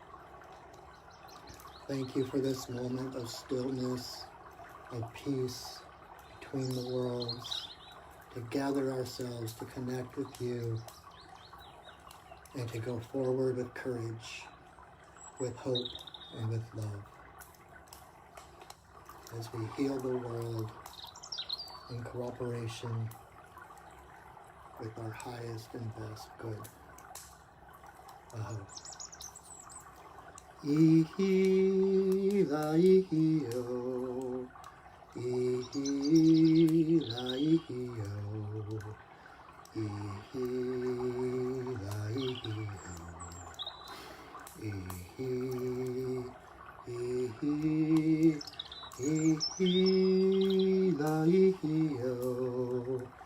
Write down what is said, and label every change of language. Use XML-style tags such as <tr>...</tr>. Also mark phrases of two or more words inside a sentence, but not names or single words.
<en>Thank you for this moment of stillness, of peace between the worlds, to gather ourselves, to connect with you, and to go forward with courage, with hope, and with love, as we heal the world in cooperation with our highest and best good. Aho. Ihi la ihi o, ihi la ihi o, ihi la ihi o, ihi, ihi, ihi la ihi o,</en>